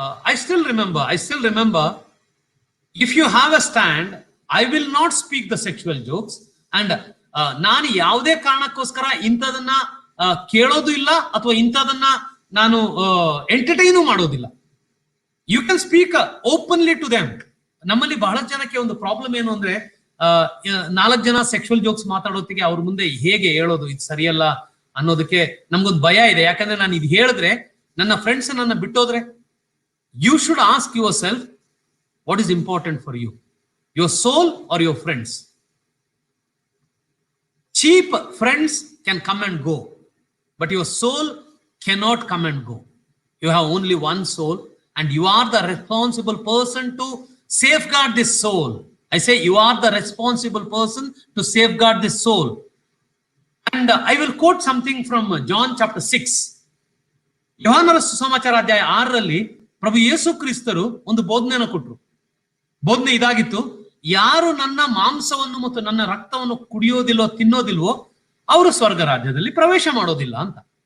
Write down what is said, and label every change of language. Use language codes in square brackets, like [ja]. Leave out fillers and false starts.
[en] I still remember, if you have a stand, I will not speak the sexual jokes, and [kn] ನಾನು ಯಾವುದೇ ಕಾರಣಕ್ಕೋಸ್ಕರ ಇಂಥದನ್ನ ಕೇಳೋದು ಇಲ್ಲ ಅಥವಾ ಇಂಥದನ್ನ ನಾನು ಎಂಟರ್ಟೈನು ಮಾಡೋದಿಲ್ಲ. [en] You can speak openly to them. [kn] ನಮ್ಮಲ್ಲಿ ಬಹಳ ಜನಕ್ಕೆ ಒಂದು ಪ್ರಾಬ್ಲಮ್ ಏನು ಅಂದ್ರೆ, 4 ಜನ ಸೆಕ್ಷುವಲ್ ಜೋಕ್ಸ್ ಮಾತಾಡೋತ್ತಿಗೆ ಅವ್ರ ಮುಂದೆ ಹೇಗೆ ಹೇಳೋದು, ಇದು ಸರಿಯಲ್ಲ ಅನ್ನೋದಕ್ಕೆ ನಮ್ಗೊಂದು ಭಯ ಇದೆ. ಯಾಕಂದ್ರೆ ನಾನು ಇದು ಹೇಳಿದ್ರೆ ನನ್ನ ಫ್ರೆಂಡ್ಸ್ ನನ್ನ ಬಿಟ್ಟೋದ್ರೆ. [en] You should ask yourself, what is important for you, your soul or your friends? Cheap friends can come and go, but your soul cannot come and go. You have only one soul, and you are the responsible person to safeguard this soul. I say you are the responsible person to safeguard this soul. And I will quote something from John chapter 6. [kn] ಯೋಹಾನರ ಸುಸಮಾಚಾರ ಅಧ್ಯಾಯ 6ರಲ್ಲಿ ಪ್ರಭು ಯೇಸು ಕ್ರಿಸ್ತರು ಒಂದು ಬೋಧನೆಯನ್ನು ಕೊಟ್ಟರು. ಬೋಧನೆ ಇದಾಗಿತ್ತು, ಯಾರು ನನ್ನ ಮಾಂಸವನ್ನು ಮತ್ತು ನನ್ನ ರಕ್ತವನ್ನು ಕುಡಿಯೋದಿಲ್ವೋ ತಿನ್ನೋದಿಲ್ವೋ ಅವರು ಸ್ವರ್ಗ ರಾಜ್ಯದಲ್ಲಿ ಪ್ರವೇಶ ಮಾಡೋದಿಲ್ಲ ಅಂತ.